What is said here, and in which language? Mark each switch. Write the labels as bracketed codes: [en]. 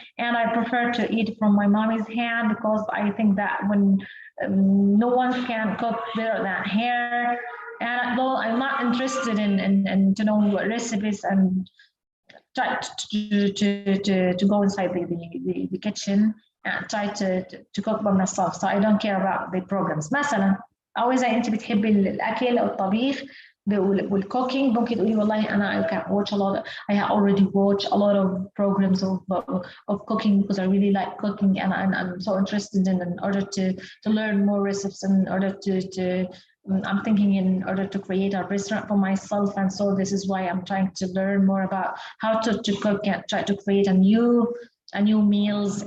[en] And I prefer to eat from my mommy's hand, because I think that when no one can cook better than her. And although I'm not interested in to know recipes and try to go inside the kitchen and try to cook by myself, so I don't care about the programs. [ar] مثلا أو إذا أنت بتحبي الأكل أو الطبيخ والcooking, ممكن تقولي والله أنا [en] I can watch a lot. I have already watched a lot of programs of cooking because I really like cooking, and I'm so interested in order to learn more recipes, in order to I'm thinking in order to create a restaurant for myself, and so this is why I'm trying to learn more about how to cook and try to create a new meals.